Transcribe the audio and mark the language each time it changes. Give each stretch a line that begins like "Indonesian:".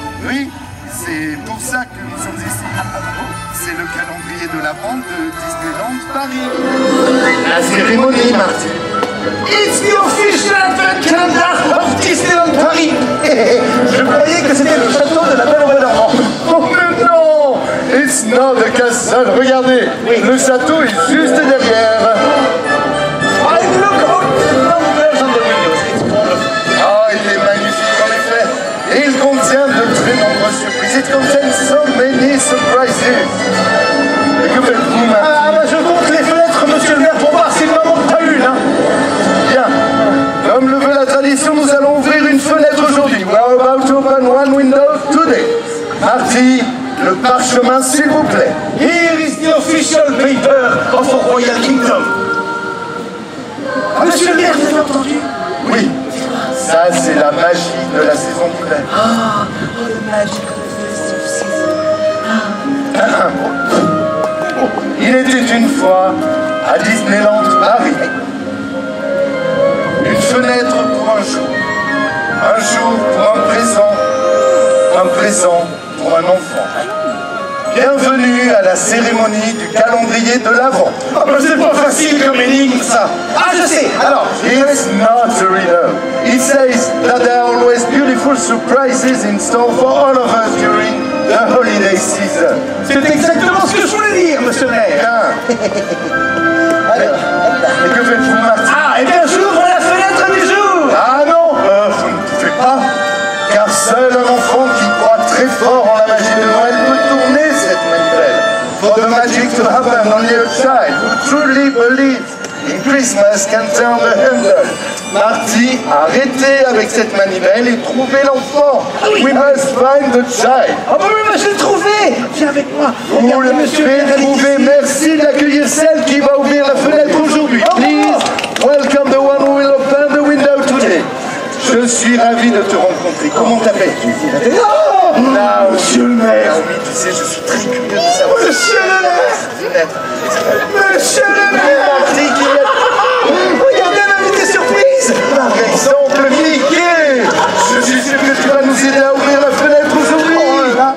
French: Oui, c'est pour ça que nous sommes ici. C'est le calendrier de l'Avent de Disneyland Paris. La cérémonie, Marty.
English: It's the official Advent Calendar of Disneyland Paris.
French: Je croyais que c'était le château de la Belle au Bois dormant. Oh mais non,
English: it's not the castle.
French: Regardez, le château est juste derrière.
English: I look all the numbers on the windows. It's wonderful.
French: Ah, il est magnifique en effet. Et il contient de très nombreuses surprises.
English: It contains so many surprises.
French: Et que faites-vous maintenant? Ah, bah, je compte les fenêtres, monsieur le maire, pour voir s'il n'en manque pas une. Hein. Bien. Comme le veut la tradition, nous allons ouvrir une fenêtre aujourd'hui.
English: We are about to open one window today.
French: Marty, le parchemin, s'il vous plaît.
English: Here is the official paper of our Royal Kingdom.
French: Monsieur le maire, vous avez entendu? Oui. Ça, c'est la magie de la saison d'hiver.
English: Ah, the magic of the festive season.
French: Il était une fois à Disneyland Paris. Une fenêtre pour un jour. Un jour pour un présent pour un enfant. Bienvenue à la cérémonie du calendrier de l'Avent. Ah ben c'est pas facile comme énigme ça. Ah je sais. Alors,
English: it's not a riddle. It says that there are always beautiful surprises in store for all of us during the holiday season.
French: C'est exactement ce que je voulais dire, monsieur le maire. Alors, et que faites-vous, Marty? Ah, eh bien j'ouvre la fenêtre du jour. Ah non, vous ne pouvez pas. Car seul un enfant qui croit très fort en la magie de Noël peut tourner cette manivelle.
English: For the magic to happen, only a child who truly believes in Christmas can turn the handle.
French: Marty, arrêtez avec cette manivelle et trouvez l'enfant.
English: We must find the child.
French: Oh bah oui, mais je l'ai trouvé. Viens avec moi. Vous l'avez trouvé. Merci d'accueillir celle qui va ouvrir la fenêtre aujourd'hui.
English: Please, welcome the one who will open the window today.
French: Je suis ravi de te rencontrer. Comment t'appelles-tu? Oh, monsieur le maire. Oui, tu sais, je suis très curieux de savoir. Monsieur le maire. Monsieur le maire. Regardez l'invité surprise. Par exemple, Mickey. Je suis sûr que tu vas nous aider à ouvrir la fenêtre aujourd'hui.